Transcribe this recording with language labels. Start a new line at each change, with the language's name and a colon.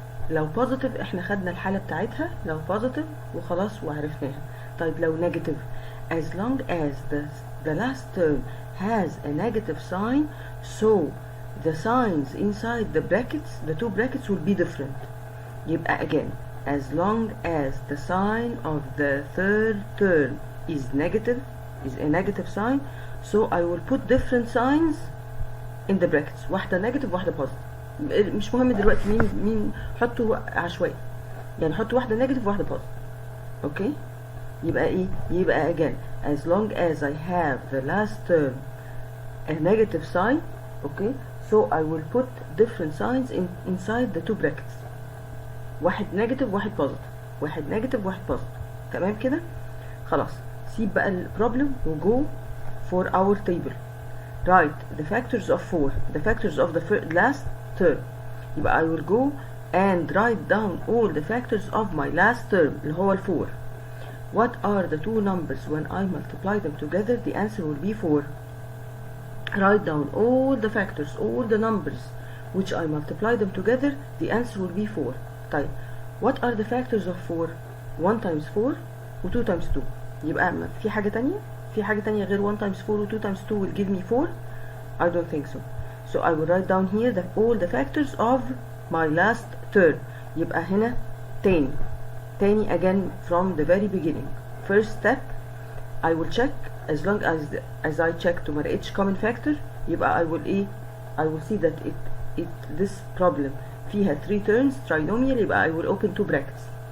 Arabic: لو positive احنا خدنا الحالة بتاعتها، لو positive وخلاص وعرفناها. طيب لو
English: negative، as long as the last term has a negative sign, so the signs inside the brackets, the two brackets will be different. يبقى again, as long as the sign of the third term is negative, is a negative sign, so I will put different signs in the brackets.
Arabic: واحدة negative واحدة positive. مش مهم دلوقتي مين حطوا عشوائي، يعني حطوا واحدة نيجاتيف وواحدة بوزيتيف. اوكي، يبقى ايه؟ يبقى
English: again as long as I have the last term a negative sign, okay, so I will put different signs inside the two brackets.
Arabic: واحد نيجاتيف واحد بوزيتيف، واحد نيجاتيف واحد بوزيتيف. تمام كده؟ خلاص سيب بقى البروبلم
English: وجو for our table. Write the factors of 4, the factors of the last term. يبقى I will go and write down all the factors of my last term
Arabic: اللي هو
English: 4. What are the two numbers when I multiply them together? The answer will be 4. Write down all the factors, all the numbers which I multiply them together. The answer will be 4. طيب what are the factors of 4? 1 times 4 و 2 times 2.
Arabic: يبقى في حاجة تانية؟ في حاجة تانية غير
English: 1 times 4
Arabic: و
English: 2 times 2 will give me 4? I don't think so. So I will write down here all the factors of my last term.
Arabic: يبقى هنا تاني
English: again from the very beginning. first step I will check as long as I checked
Arabic: وما لقيتش
English: common factor يبقى I will see that this problem فيها 3 terms trinomial يبقى I will open 2 brackets.